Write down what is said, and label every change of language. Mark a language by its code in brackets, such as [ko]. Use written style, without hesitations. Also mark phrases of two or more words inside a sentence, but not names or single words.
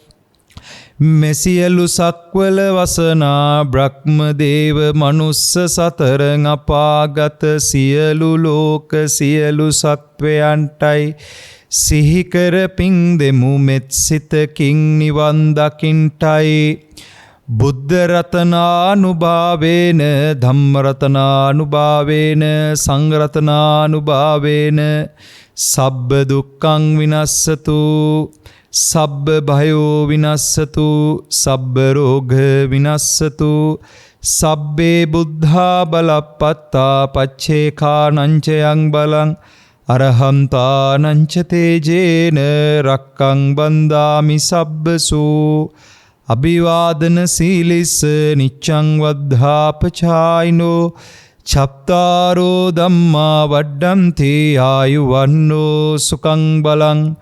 [si] මෙසියලු සක්වල වසනා බ්‍රහ්ම දේව මනුස්ස සතරං අපාගත සියලු ලෝක සියලු සත්වයන්ටයි සිහිකර පින් දෙමු මෙත් සිතකින් නිවන් දකින්ටයි [pi] බුද්ධ රතනානුභාවේන ධම්ම රතනානුභාවේන සංඝ රතනානුභාවේන සබ්බ දුක්ඛං විනස්සතු සබ්බ භයෝ විනස්සතු සබ්බ රෝග විනස්සතු සබ්බේ බුද්ධා බලප්පත්තා පච්චේකානංචයං බලං අරහන්තානංච තේජේන රක්කං බන්දාමි සබ්බසෝ අභිවාදන සීලිස්ස නිච්ඡං වද්ධාපචායිනෝ චත්තාරෝ ධම්මා වඩ්ඩන්ති ආයුවන්නෝ සුඛං බලං